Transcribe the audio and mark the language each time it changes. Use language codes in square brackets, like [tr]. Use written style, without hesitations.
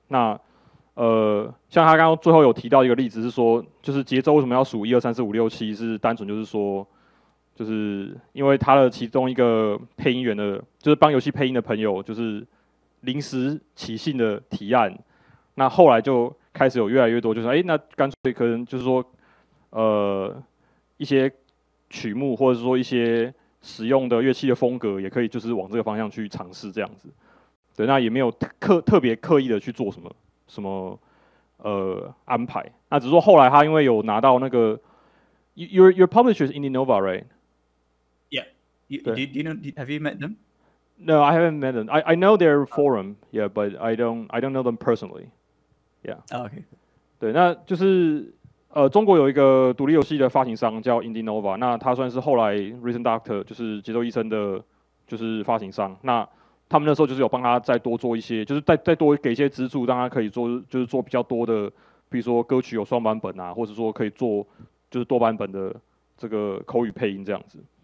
[zh] 那像他刚刚最后有提到一个例子是说，就是节奏为什么要数1、2、3、4、5、6、7，是单纯就是说，就是因为他的其中一个配音员的，就是帮游戏配音的朋友，就是临时起兴的提案，那后来就开始有越来越多，就是那干脆可能就是说，一些曲目或者说一些使用的乐器的风格，也可以就是往这个方向去尝试这样子。对，那也没有特别刻意的去做什么安排。那只是说后来他因为有拿到那个 [en] your publisher is Indinova, right? Yeah. Do you know? Have you met them? No, I haven't met them. I know their forum, yeah, but I don't know them personally. Yeah. Oh, okay. [zh] 对，那就是中国有一个独立游戏的发行商叫 Indinova， 那他算是后来 Rhythm Doctor 就是节奏医生的，就是发行商。那他们那时候就是有帮他再多做一些，就是再多给一些资助，让他可以就是做比较多的，比如说歌曲有双版本啊，或者说可以做就是多版本的这个口语配音这样子。